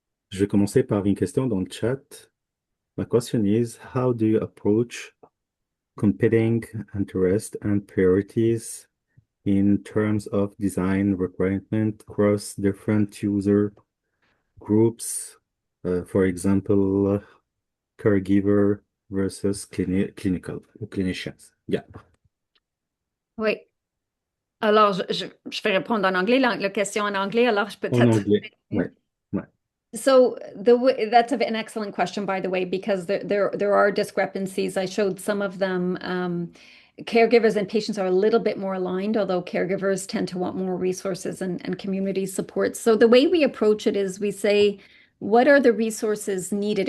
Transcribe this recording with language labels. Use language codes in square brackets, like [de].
[fr] Je vais commencer par une question dans le chat. [en] My question is, how do you approach competing interests and priorities in terms of design requirement across different user groups, for example, caregiver versus clinical clinicians. Yeah, [fr] Oui. Alors, je vais répondre en anglais, la question en anglais, alors je en peut-être. anglais. Ouais, ouais. [en] So that's an excellent question, by the way, because there are discrepancies. I showed some of them. Caregivers and patients are a little bit more aligned, although caregivers tend to want more resources and community support. So the way we approach it is we say, what are the resources needed?